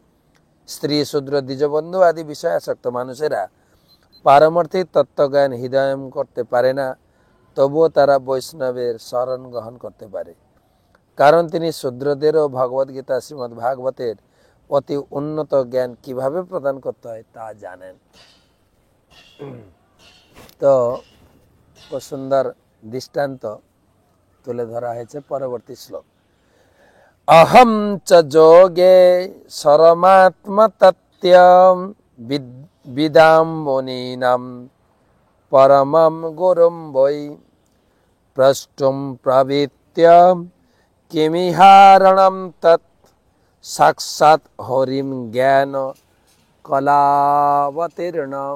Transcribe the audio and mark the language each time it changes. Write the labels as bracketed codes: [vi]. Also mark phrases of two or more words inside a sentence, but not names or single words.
[bn] স্ত্রী, শূদ্র, দ্বিজবন্ধু আদি বিষয়াসক্ত মানুষেরা পারমার্থিক তত্ত্বজ্ঞান হৃদয়ঙ্গম করতে পারে না, তবুও তারা বৈষ্ণবের শরণ গ্রহণ করতে পারে, কারণ তিনি শূদ্রদেরও ভগবদ্গীতা, শ্রীমদ্ ভাগবতের অতি উন্নত জ্ঞান কিভাবে প্রদান করতে হয় তা জানেন। তো খুব সুন্দর দৃষ্টান্ত তুলে ধরা হয়েছে পরবর্তী শ্লোক। [sa] অহম চ যোগে সরমাত্মতত্ত্বম বিদাম মুনীনাম পরমম গুরুম বৈ প্রষ্টুম প্রবৃত্ত্যম কিমিহারণম তৎ সাক্ষাৎ হরিম জ্ঞান কলাবতীর্ণম।